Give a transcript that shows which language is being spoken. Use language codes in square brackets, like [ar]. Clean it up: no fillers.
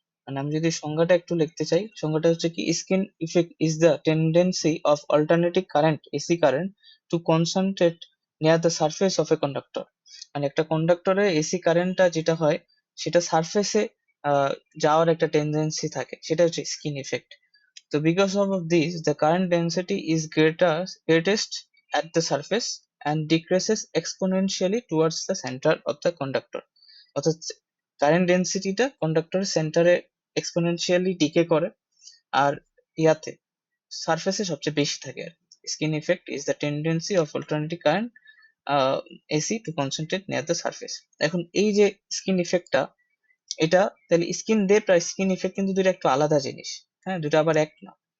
[bn] মানে আমি যদি সংজ্ঞাটা একটু লিখতে চাই, সংজ্ঞাটা হচ্ছে কি, [en] Skin effect is the tendency of alternating current, AC current, to concentrate near the surface of a conductor. [bn] মানে একটা কন্ডাক্টরে এসি কারেন্টটা যেটা হয়, সেটা সারফেসে যাওয়ার একটা টেন্ডেন্সি থাকে, সেটা হচ্ছে skin effect. [en] So because of this, the current density is greatest at the surface and decreases exponentially towards the center of the conductor. [bn] অর্থাৎ কারেন্ট ডেন্সিটিটা কন্ডাক্টরের সেন্টারে এক্সপোনেনশিয়ালি ডিকে করে, আর ইয়াতে সারফেসে সবচেয়ে বেশি থাকে আর [en] Skin effect is the tendency of alternating current AC to concentrate near the surface. [bn] এখন এই যে স্কিন ইফেক্টটা, এটা তাহলে স্কিন ডেপথ আর স্কিন ইফেক্ট কিন্তু দুটো একটু আলাদা জিনিস। হ্যাঁ, দুটো আবার এক না।